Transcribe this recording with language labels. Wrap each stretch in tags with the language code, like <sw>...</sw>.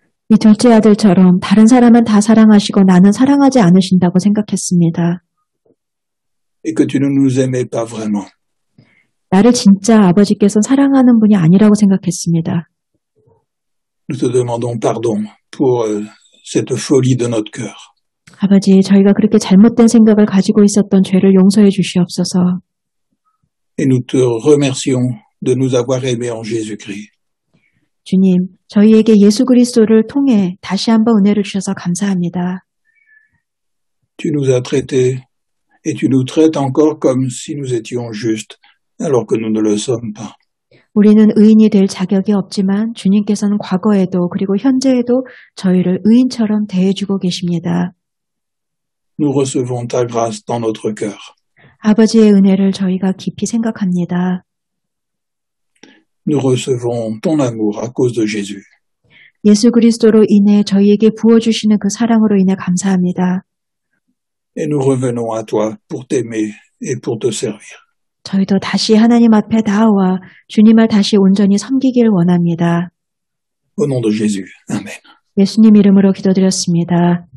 <ko>이 둘째 아들처럼 다른 사람은 다 사랑하시고 나는 사랑하지 않으신다고 생각했습니다.</ko> <fr>Et que tu ne nous aimais pas vraiment.</fr> <ko>나를 진짜 아버지께서 사랑하는 분이 아니라고 생각했습니다.</ko> <fr>Nous te demandons pardon pour cette folie de notre cœur.</fr> <ko>아버지, 저희가 그렇게 잘못된 생각을 가지고 있었던 죄를 용서해 주시옵소서.</ko> <fr>Et nous te remercions de nous avoir aimés en Jésus-Christ.</fr> <ko>주님, 저희에게 예수 그리스도를 통해 다시 한번 은혜를 주셔서 감사합니다.</ko> <fr>Tu nous as traités et tu nous traites encore comme si nous étions justes, alors que nous ne le sommes pas.</fr> <ko>우리는 의인이 될 자격이 없지만 주님께서는 과거에도 그리고 현재에도 저희를 의인처럼 대해주고 계십니다.</ko> <fr>Nous recevons ta grâce dans notre cœur.</fr> <ko>아버지의 은혜를 저희가 깊이 생각합니다.</ko> <fr>Nous recevons ton amour à cause de Jésus.</fr> <ko>예수 그리스도로 인해 저희에게 부어주시는 그 사랑으로 인해 감사합니다.</ko> <fr>et nous revenons à toi pour t'aimer et pour te servir.</fr> <ko>저희도 다시 하나님 앞에 나와 주님을 다시 온전히 섬기길 원합니다.</ko> <fr>Au nom de Jésus. Amen.</fr> <ko>예수님 이름으로 기도드렸습니다.</ko>